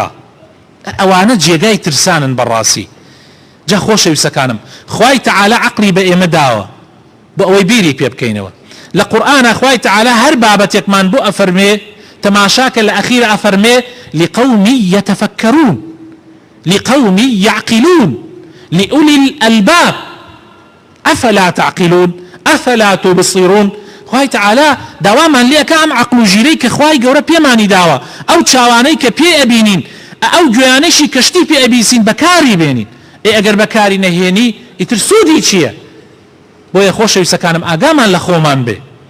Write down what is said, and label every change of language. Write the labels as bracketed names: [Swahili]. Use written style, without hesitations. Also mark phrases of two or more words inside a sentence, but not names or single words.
[Central Kurdish] ئەوانە جێگای ترسانن بەڕاستی. جا خۆشەویستەکانم، خوای تەعالە عەقڵی بە ئێمە داوە بۆ ئەوەی بیری پێ بکەینەوە. لە قورئانە خوای تەعالە هەر بابەتێکمان بۆ ئەفەرمێ تەماشاکە لە ئەخیرە ئەفەرمێ [Arabic] لقوم يتفكرون لقوم يعقلون لأولي الألباب أفلا تعقلون أفلا تبصرون. [Central Kurdish] خوای تەعالە داوامان لێکە ئەم عەقڵ و ژیرەی کە خوای گەورە پێمانی داوە، ئەو چاوانەی کە پێ ئەبینین، ئەو گوێیانەشی کەشتی پێ ئەبیسین بەکاری بێنین. ئەگەر بەکاری نەهێنی ئیتر سوودی چییە؟ بۆیە خۆشەویستەکانم ئاگامان لە خۆمان بێ